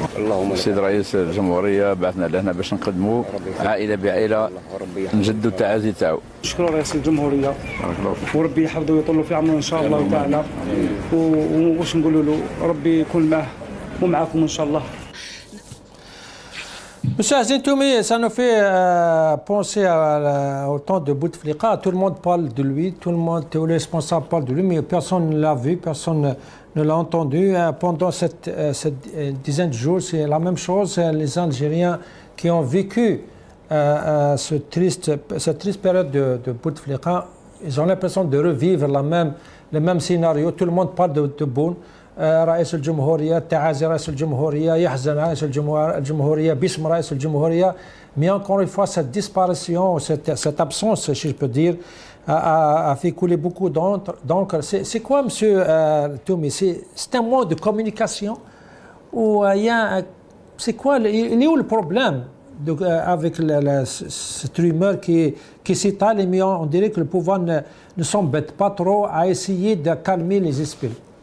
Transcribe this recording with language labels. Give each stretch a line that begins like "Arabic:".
Arabic: اللهم السيد رئيس الجمهورية بعثنا لهنا باش نقدموا عائلة بعائلة نجدوا التعازي تاعو. شكرا رئيس الجمهورية وربي يحفظه ويطول في عمره إن شاء الله تعالى وش نقولوا له ربي يكون معه ومعكم إن شاء الله.
French: Monsieur Azintoumi, ça nous fait penser au temps de Bouteflika. Tout le monde parle de lui, tous les responsables parlent de lui, mais personne ne l'a vu, personne ne l'a entendu. Pendant cette dizaine de jours, c'est la même chose. Les Algériens qui ont vécu cette triste période de Bouteflika, ils ont l'impression de revivre le même scénario. Tout le monde parle de Tebboune.
Arabic: رئيس الجمهورية تعازي رئيس الجمهورية يحزن رئيس الجمهورية باسم رئيس الجمهورية.
French: Mais encore une fois, cette disparition, cette absence, si je peux dire, a fait couler beaucoup d'encre. Donc, c'est quoi, monsieur Toumi? C'est un mode de communication où il y a... C'est quoi, il est où le problème? Donc, avec cette rumeur qui s'étale, mais on dirait que le pouvoir ne s'embête pas trop à essayer de calmer les esprits.